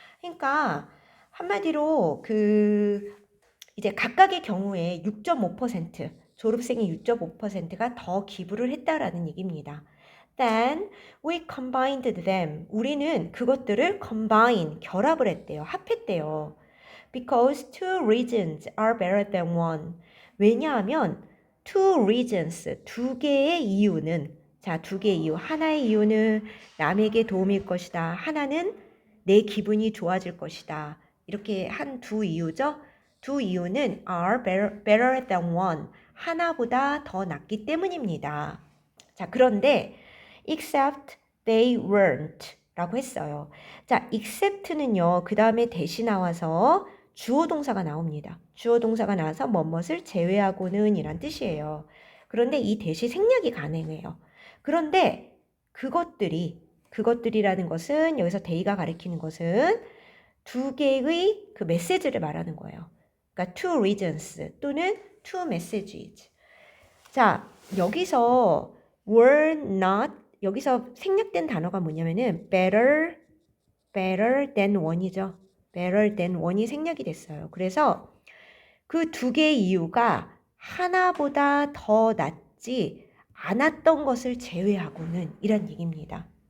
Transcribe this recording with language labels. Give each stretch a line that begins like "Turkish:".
Korean: 그러니까 한마디로 이제 각각의 경우에 6.5% 졸업생이 6.5%가 더 기부를 했다라는 얘기입니다.
English: Then we combined them.
Korean: 우리는 그것들을 결합을 했대요. 합했대요.
English: Because two reasons are better than one.
Korean: 왜냐하면 two reasons, 두 개의 이유는 자, 두 개의 이유. 하나의 이유는 남에게 도움일 것이다. 하나는 내 기분이 좋아질 것이다. 이렇게 한 두 이유죠. 두 이유는
English: are better than one.
Korean: 하나보다 더 낫기 때문입니다. 자, 그런데
English: except they weren't
Korean: 라고 했어요. 자, except는요. 그 다음에 대시 나와서 주어 동사가 나옵니다. 주어 동사가 나와서 뭐뭇을 제외하고는 이란 뜻이에요. 그런데 이 대시 생략이 가능해요. 그런데 그것들이라는 것은 여기서 they가 가리키는 것은 두 개의 그 메시지를 말하는 거예요. 그러니까 two reasons 또는 two messages. 자, 여기서 were not 여기서 생략된 단어가 뭐냐면은
English: better than one
Korean: 이죠.
English: better than one
Korean: 이 생략이 됐어요. 그래서 그 두 개의 이유가 하나보다 더 낫지 않았던 것을 제외하고는 이란 얘기입니다.